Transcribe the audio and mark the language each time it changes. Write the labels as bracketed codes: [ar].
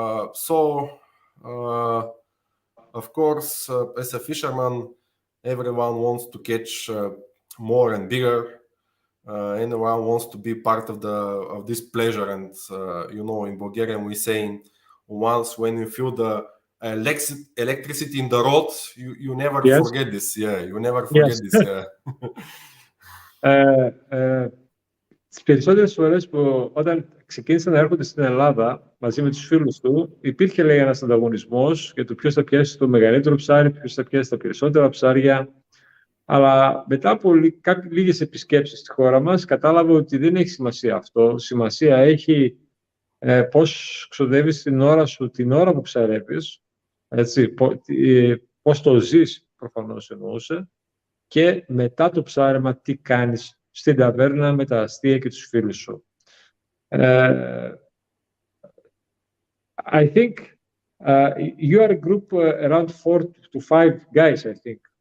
[en] Of course, as a fisherman, everyone wants to catch more and bigger. Anyone wants to be part of this pleasure, and in Bulgarian we saying, once when you feel the electricity in the rod, you never forget this. Yeah, you never forget this. Yeah. [el] Τις περισσότερες φορές που όταν ξεκίνησαν να έρχονται στην Ελλάδα μαζί με τους φίλους του, υπήρχε, λέει, ένας ανταγωνισμός για το ποιος θα πιάσει το μεγαλύτερο ψάρι, ποιος θα πιάσει τα περισσότερα ψάρια. Αλλά μετά από λίγες επισκέψεις στη χώρα μας, κατάλαβα ότι δεν έχει σημασία αυτό. Σημασία έχει πώς ξοδεύεις την ώρα σου, την ώρα που ψαρεύεις, έτσι, πώς το ζεις, προφανώς εννοούσε, και μετά το ψάρεμα τι κάνεις στην ταβέρνα με τα αστεία και τους φίλους σου. [en] I think you are a group around 4 to 5 guys, I think.